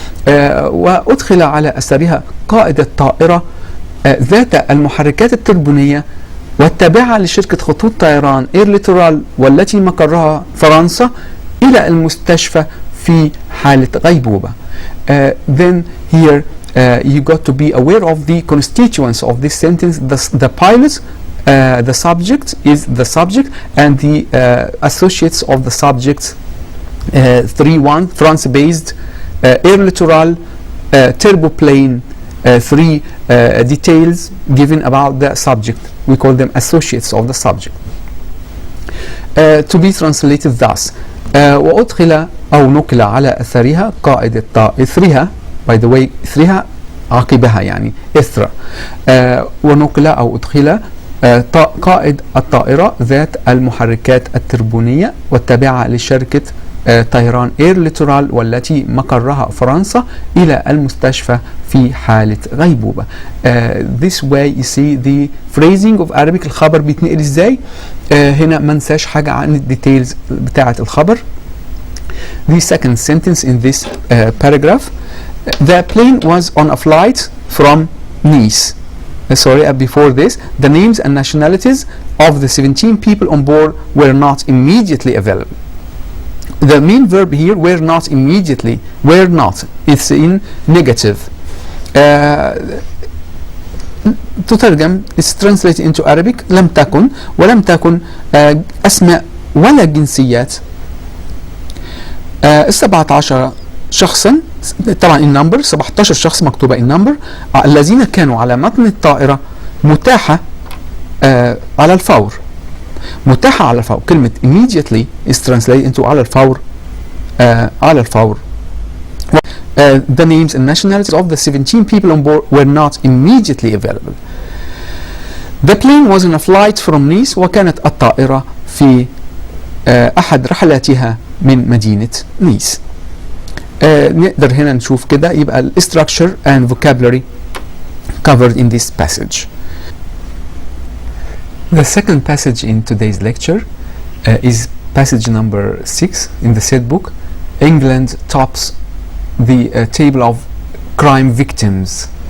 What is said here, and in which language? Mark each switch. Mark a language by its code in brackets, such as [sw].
[ar] وأدخل على أثرها قائد الطائرة ذات المحركات التربونية والتابعة لشركة خطوط طيران اير ليتورال والتي مقرها فرنسا إلى المستشفى في حالة غيبوبة. [en] Then here you got to be aware of the constituents of this sentence. The pilot, the subject is the subject, and the associates of the subject. 3-1 France-based Air Littoral turboplane. 3 details given about the subject. We call them associates of the subject. To be translated thus: [ar] وأدخل أو نقل على أثرها قائد إثرها. [en] By the way, [ar] إثرها عقبها يعني إثر. ونقل أو أدخل قائد الطائرة ذات المحركات التربونية والتابعة لشركة طيران اير ليتورال والتي مقرها فرنسا إلى المستشفى في حالة غيبوبة. [en] This way you see the phrasing of Arabic. [ar] الخبر بيتنقل ازاي. هنا ما ننساش حاجة عن الديتيلز بتاعة الخبر. [en] The second sentence in this paragraph: the plane was on a flight from Nice. Before this, the names and nationalities of the 17 people on board were not immediately available. The main verb here, were not immediately, were not, it's in negative. [ar] تترجم, [en] it's translated into Arabic: [ar] لم تكن ولم تكن أسماء ولا جنسيات 17 شخصا. طبعا النمبر 17 شخص مكتوبة النمبر الذين كانوا على متن الطائرة متاحة على الفور. متاحة على الفور. [en] كلمة immediately is translated into [ar] على الفور. على الفور. [en] The names and nationalities of the 17 people on board were not immediately available. The plane was on a flight from Nice. [ar] وكانت الطائرة في أحد رحلاتها من مدينة نيس. نقدر هنا نشوف كده يبقى ال [en] structure and vocabulary covered in this passage. The second passage in today's lecture is passage number 6 in the said book. England tops the table of crime victims.